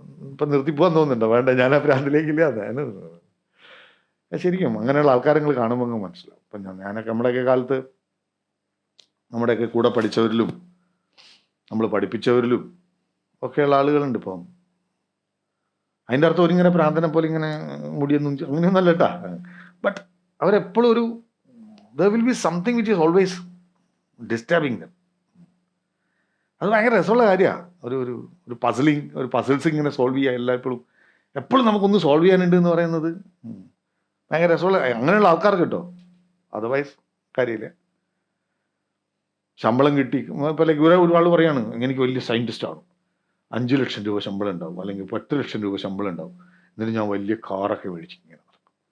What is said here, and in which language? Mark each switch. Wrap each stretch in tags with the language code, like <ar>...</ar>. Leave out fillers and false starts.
<ml>ഇപ്പൊ നിർത്തിപ്പോകാൻ തോന്നുന്നുണ്ടോ? വേണ്ട, ഞാൻ ആ പ്രാന്തിലേക്കില്ല. ശരിക്കും അങ്ങനെയുള്ള ആൾക്കാരങ്ങൾ കാണുമ്പോൾ അങ്ങ് മനസ്സിലാവും. ഇപ്പം ഞാനൊക്കെ നമ്മുടെയൊക്കെ കാലത്ത് നമ്മുടെയൊക്കെ കൂടെ പഠിച്ചവരിലും നമ്മൾ പഠിപ്പിച്ചവരിലും ഒക്കെയുള്ള ആളുകളുണ്ട് ഇപ്പം. അതിൻ്റെ അർത്ഥം ഒരിങ്ങനെ പ്രാന്തനെ പോലെ ഇങ്ങനെ മുടിയൊന്നും അങ്ങനെയൊന്നല്ല കേട്ടാ.</ml> <en>but</en> <ml>അവരെപ്പോഴും ഒരു</ml> <en>there will be something which is always disturbing them.</en> <ml>അത് ഭയങ്കര രസമുള്ള കാര്യമാണ്. ഒരു പസിൽസ് ഇങ്ങനെ സോൾവ് ചെയ്യുക എല്ലായ്പ്പോഴും. എപ്പോഴും നമുക്കൊന്ന് സോൾവ് ചെയ്യാനുണ്ട് എന്ന് പറയുന്നത് ഭയങ്കര രസമുള്ള, അങ്ങനെയുള്ള ആൾക്കാർക്ക് കിട്ടോ. അതർവൈസ് കാര്യമില്ല. ശമ്പളം കിട്ടി ഇപ്പം ലൈക്ക് ഒരാൾ പറയാണ് എനിക്ക് വലിയ സയൻറ്റിസ്റ്റ് ആണ്, 5 ലക്ഷം രൂപ ശമ്പളം ഉണ്ടാവും, അല്ലെങ്കിൽ 10 ലക്ഷം രൂപ ശമ്പളം ഉണ്ടാവും, എന്നിട്ട് ഞാൻ വലിയ കാറൊക്കെ മേടിച്ച് ഇങ്ങനെ നടക്കും.</ml>